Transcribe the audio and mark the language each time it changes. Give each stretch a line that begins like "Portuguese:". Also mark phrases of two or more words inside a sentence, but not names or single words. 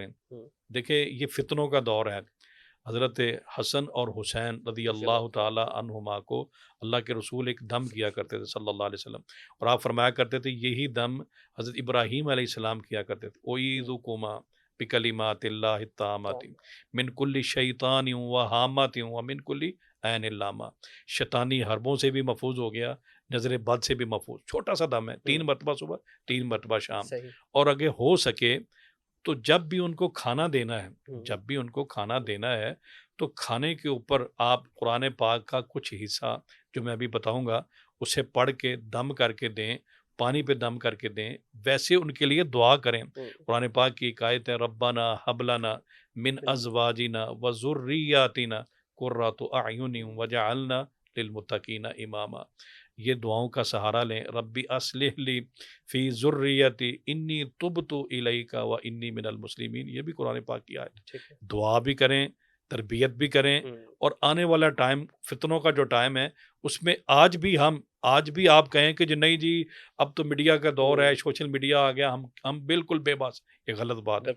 Urdu: دیکھیں، یہ فتنوں کا دور ہے۔ حضرت حسن اور حسین
Arabic: رضی اللہ تعالی عنہما
Urdu: کو اللہ کے رسول ایک دم کیا کرتے تھے
Arabic: صلی اللہ علیہ وسلم،
Urdu: اور آپ فرمایا کرتے تھے یہی دم حضرت ابراہیم
Arabic: علیہ السلام
Urdu: کیا کرتے تھے۔
Arabic: اعیذکما بکلمات اللہ التامات من کل شیطان و حامات و من کل عین لامہ۔
Urdu: شیطانی حربوں سے بھی محفوظ ہو گیا، نظر بد سے بھی محفوظ۔ چھوٹا سا دم ہے، 3 مرتبہ صبح، 3 مرتبہ شام۔ صحیح اور اگر ہو سکے تو جب بھی ان کو کھانا دینا ہے، جب بھی ان کو کھانا دینا ہے، تو کھانے کے اوپر آپ قرآن پاک کا کچھ حصہ جو میں ابھی بتاؤں گا اسے پڑھ کے دم کر کے دیں، پانی پہ دم کر کے دیں، ویسے ان کے لیے دعا کریں۔ قرآن پاک کی ایک آیت ہے،
Arabic: ربنا حب لنا من ازواجنا وذریاتنا قرۃ اعین وجعلنا للمتقین اماما۔
Urdu: یہ دعاؤں کا سہارا لیں۔
Arabic: ربی اصلح لی فی ذریتی انی تبت الیک و انی من المسلمین،
Urdu: یہ بھی قرآن پاک کی آیت۔ دعا بھی کریں، تربیت بھی کریں، اور آنے والا ٹائم، فتنوں کا جو ٹائم ہے، اس میں آج بھی آپ کہیں کہ نہیں جی اب تو میڈیا کا دور ہے،
English: social media
Urdu: آ گیا، ہم بالکل بے بس، یہ غلط بات ہے۔